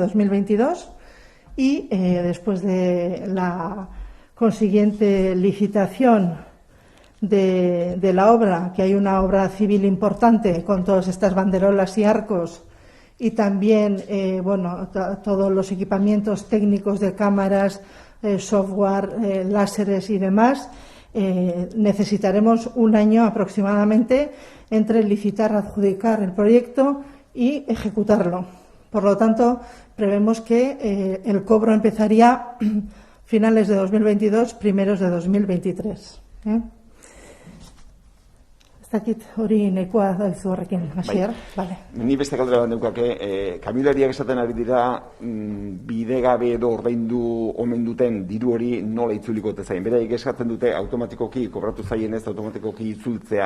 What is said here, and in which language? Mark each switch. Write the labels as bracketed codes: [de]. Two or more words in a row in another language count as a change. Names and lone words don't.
[es] 2022, y después de la consiguiente licitación de la obra, que hay una obra civil importante con todas estas banderolas y arcos, y también todos los equipamientos técnicos de cámaras, software, láseres y demás, necesitaremos un año aproximadamente entre licitar, adjudicar el proyecto y ejecutarlo. Por lo tanto, prevemos que el cobro empezaría finales de 2022, primeros de 2023. [eu] Ez dakit hori nahikoa daizu horrekin, Asier? Vale. Ni beste galdera bat neukake, kamioilariak esaten ari dira bidegabe edo ordaindu omen duten diru hori nola itzuliko ote zaien. Beraiek eskatzen dute automatikoki kobratu zaien ez automatikoki itzultzea.